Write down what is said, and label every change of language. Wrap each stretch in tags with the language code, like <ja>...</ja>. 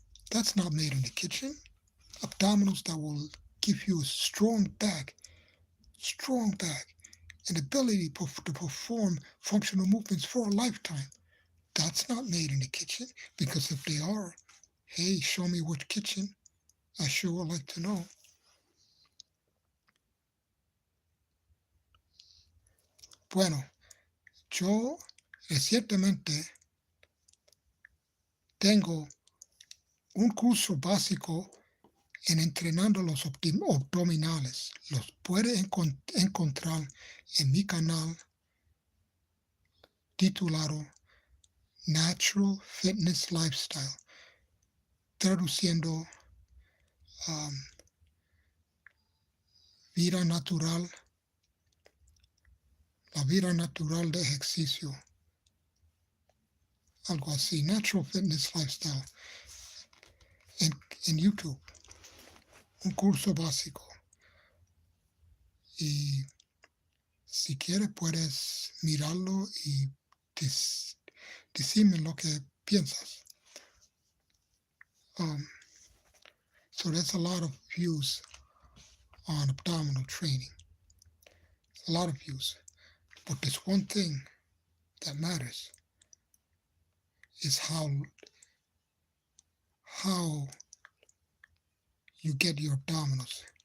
<en>That's not made in the kitchen. Abdominals that will give you a strong back, and ability to perform functional movements for a lifetime. That's not made in the kitchen, because if they are, hey, show me which kitchen. I sure would like to know.</en> <es>Bueno, yo recientemente tengo un curso básico en entrenando los abdominales. Los puede encontrar en mi canal titulado Natural Fitness Lifestyle, traduciendo um, vida natural, la vida natural de ejercicio, algo así, Natural Fitness Lifestyle, en YouTube, un curso básico. Y si quieres puedes mirarlo y decirme lo que piensas.</es> <en>So there's a lot of views on abdominal training, a lot of views. But there's one thing that matters, is how you get your abdominals.</en>